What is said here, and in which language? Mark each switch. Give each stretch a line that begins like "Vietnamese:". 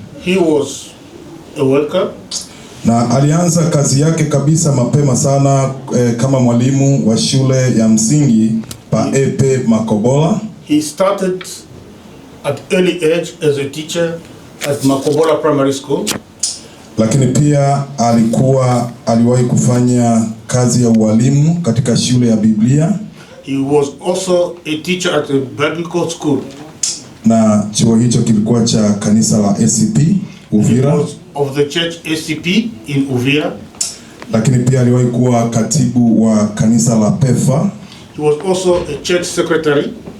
English: He was a worker.
Swahili: Na alianza kazi yake kabisa mapema sana kama mwalimu wa shule ya msingi pa Epe Makobola.
English: He started at early age as a teacher at Makobola Primary School.
Swahili: Lakini pia aliwahi kufanya kazi ya ualimu katika shule ya Biblia.
English: He was also a teacher at a biblical school.
Swahili: Na chuo hicho kilikuwa cha kanisa la ACP Uvira.
English: He was of the church ACP in Uvira.
Swahili: Lakini pia aliwahi kuwa katibu wa kanisa la PEFA.
English: He was also a church secretary.